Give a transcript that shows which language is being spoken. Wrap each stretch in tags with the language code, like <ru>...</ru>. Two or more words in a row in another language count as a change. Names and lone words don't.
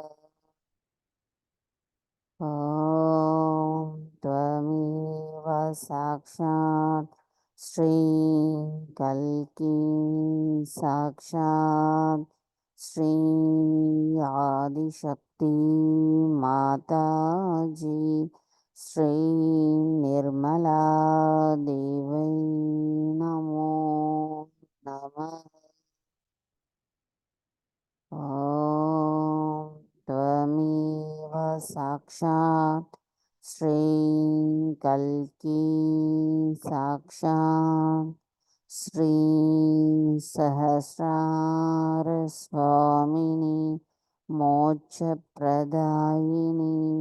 <sa>ॐ त्वमेव साक्षात् श्री कल्की साक्षात् श्री आदिशक्ति माताजी, श्री निर्मला देवै नमो नम. ஓம் त्वमेव साक्षात् श्री कल्की साक्षात् श्री सहस्रार स्वामिनी मोक्षप्रदायिनी</sa>